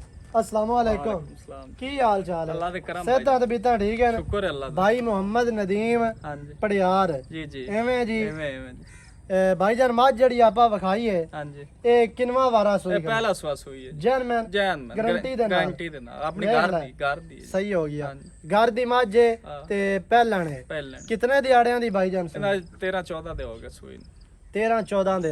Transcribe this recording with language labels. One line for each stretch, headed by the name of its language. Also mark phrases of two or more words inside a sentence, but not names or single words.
Punjabi: ਅੱਸਲਾਮ ਵਾਲੇਕੁਮ सलाम ਕੀ ਹਾਲ ਚਾਲ ਹੈ? ਅੱਲਾਹ ਦੇ ਕਰਮ ਸੇਹਤਾਂ ਤੇ ਬੀਤਾਂ ਠੀਕ ਹੈ? ਸ਼ੁਕਰ ਹੈ ਅੱਲਾਹ ਦਾ। भाई मोहम्मद नदीम ਹਾਂ ਜੀ पड़ियार ਜੀ ਜੀ ਏਵੇਂ ਜੀ एवें ਭਾਈਜਾਨ ਮੱਝ ਜਿਹੜੀ ਆਪਾਂ ਵਿਖਾਈ ਹੈ ਹਾਂ ਜੀ ਇਹ ਕਿੰਨਵਾ ਵਾਰਾ ਸੂਈ ਇਹ ਪਹਿਲਾ ਸਵਾਸ ਹੋਈ ਹੈ ਜੈਨਮੈਨ ਜੈਨ ਗਾਰੰਟੀ ਦੇ ਨਾਲ ਗਾਰੰਟੀ ਦੇ ਨਾਲ ਆਪਣੀ ਘਰ ਦੀ ਸਹੀ ਹੋ ਗਿਆ ਹਾਂਜੀ। ਘਰ ਦੀ ਮੱਝ ਹੈ ਤੇ ਪਹਿਲਣ ਹੈ ਪਹਿਲਾਂ ਕਿਤਨੇ ਦਿਹਾੜਿਆਂ ਦੀ ਭਾਈਜਾਨ ਇਹਨਾਂ 13 14 ਦੇ ਹੋ ਗਏ ਸੂਈ ਨੂੰ। 13 14 ਦਿਨ